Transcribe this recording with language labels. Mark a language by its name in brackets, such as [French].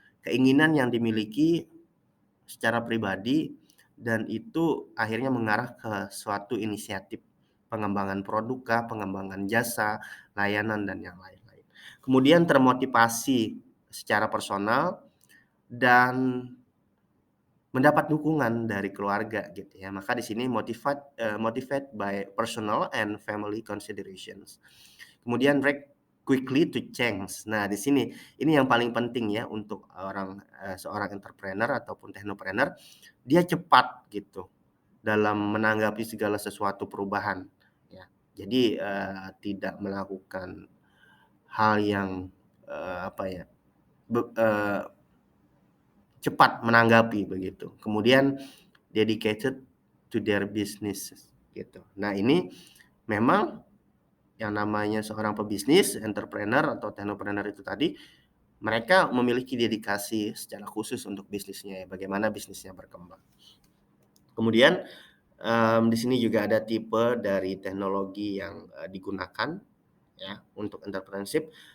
[Indonesian] Keinginan yang dimiliki secara pribadi dan itu akhirnya mengarah ke suatu inisiatif pengembangan produk kah, pengembangan jasa, layanan dan yang lain-lain. Kemudian termotivasi secara personal dan mendapat dukungan dari keluarga gitu ya. Maka di sini [English] motivate by personal and family considerations. [Indonesian] Kemudian [English] react quickly to change. [Indonesian] Nah, di sini ini yang paling penting ya untuk seorang entrepreneur ataupun technopreneur, dia cepat gitu dalam menanggapi segala sesuatu perubahan ya. Jadi tidak melakukan hal yang apa ya, cepat menanggapi begitu. Kemudian [English] dedicated to their business gitu. [Indonesian] Nah, ini memang yang namanya seorang pebisnis, entrepreneur atau technopreneur itu tadi, mereka memiliki dedikasi secara khusus untuk bisnisnya ya, bagaimana bisnisnya berkembang. Kemudian di sini juga ada tipe dari teknologi yang digunakan ya untuk entrepreneurship.